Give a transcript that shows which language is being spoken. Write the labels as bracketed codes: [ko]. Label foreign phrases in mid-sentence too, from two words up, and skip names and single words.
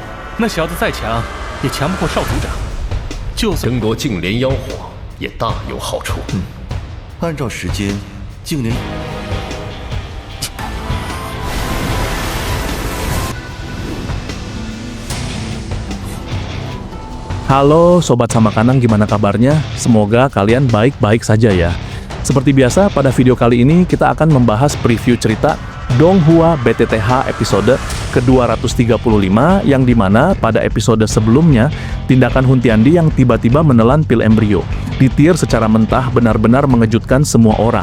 [zh] 那小子再强，也强不过少族长。就算争夺净莲妖火也大有好处。按照时间，净莲。 [id] Halo Sobat Samakanang, gimana kabarnya? Semoga kalian baik-baik saja ya. Seperti biasa, pada video kali ini kita akan membahas preview cerita Donghua BTTH episode ke-235 yang dimana pada episode sebelumnya, tindakan Hun Tiandi yang tiba-tiba menelan pil embrio ditir secara mentah benar-benar mengejutkan semua orang.